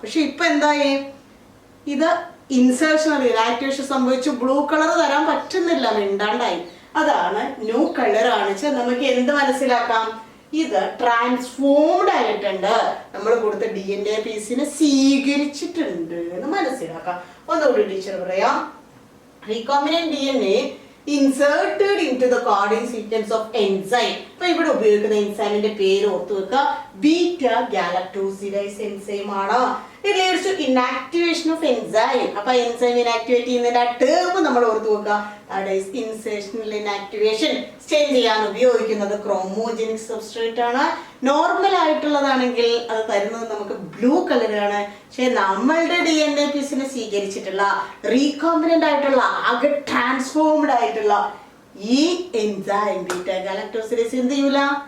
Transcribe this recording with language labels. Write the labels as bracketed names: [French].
[Malayalam] പക്ഷെ ഇപ്പൊ എന്തായി? ഇത് ഇൻസേർഷൻ ഇനാക്ടിവേഷൻ സംഭവിച്ചു. ബ്ലൂ കളർ തരാൻ പറ്റുന്നില്ല, മിണ്ടാണ്ടായി. അതാണ് ന്യൂ കളർ ആണ്. നമുക്ക് എന്ത് മനസ്സിലാക്കാം? ഇത് ട്രാൻസ്ഫോംഡ് ആയിട്ടുണ്ട്. നമ്മൾ കൊടുത്ത DNA പീസിനെ സ്വീകരിച്ചിട്ടുണ്ട് എന്ന് മനസ്സിലാക്കാം. ഒന്നുകൂടി ടീച്ചർ പറയാം. [English] Recombinant DNA inserted into the coding sequence of enzyme. [Malayalam] ഇപ്പൊ ഇവിടെ ഉപയോഗിക്കുന്ന എൻസൈമിന്റെ പേര് ഓർത്തു വെക്കുക. ബീറ്റാ ഗാലക്ടോസിഡേസ് എൻസൈം ആണ്. [English] It leads to inactivation of enzyme. [Malayalam] അപ്പോൾ enzyme inactivate ചെയ്യുന്നതിന്റെ ആ ടേം നമ്മൾ ഓർത്ത് വെക്കുക. [English] That is insertional inactivation. [Malayalam] Stain ചെയ്യാൻ ഉപയോഗിക്കുന്നത് ക്രോമോജനിക് സബ്സ്ട്രേറ്റ് ആണ്. നോർമൽ ആയിട്ടുള്ളതാണെങ്കിൽ അത് തരുന്നത് നമുക്ക് ബ്ലൂ കളറാണ്. പക്ഷെ നമ്മളുടെ DNA പീസിനെ സ്വീകരിച്ചിട്ടുള്ള റീകോംബിനന്റ് ആയിട്ടുള്ള ആകെ ട്രാൻസ്ഫോംഡ് ആയിട്ടുള്ള ഈ എൻസൈം ബീറ്റ ഗാലക്ടോസിഡേസ് എന്ത് ചെയ്യൂല?